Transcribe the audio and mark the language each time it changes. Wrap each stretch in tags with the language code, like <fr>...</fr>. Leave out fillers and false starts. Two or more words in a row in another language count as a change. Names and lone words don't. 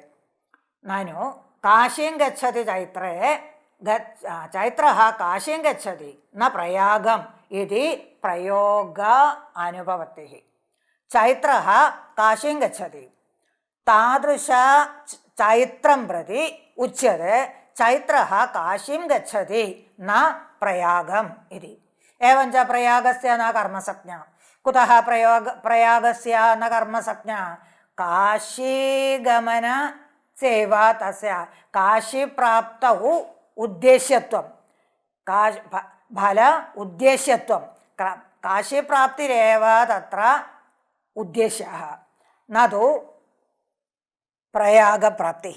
<sa>ननु काशीं गच्छति चैत्रे चैत्रः काशीं गच्छति न प्रयागं इति प्रयोग अनुपपत्तिः. चैत्रः काशीं गच्छति तादृश चैत्रं प्रति उच्यत्ते चैत्रः काशीं गच्छति न प्रयागं इति. एवञ्च प्रयागस्य न कर्मसंज्ञा. कुतः प्रयागस्य न कर्मसंज्ञा? काशीगमन सेवा तस्य काशीप्राप्तौ उद्देश्यत्वं फल उद्देश्यत्वं काशीप्राप्तिरेव तत्र उद्देश्यः न तु प्रयागप्राप्तिः.</sa>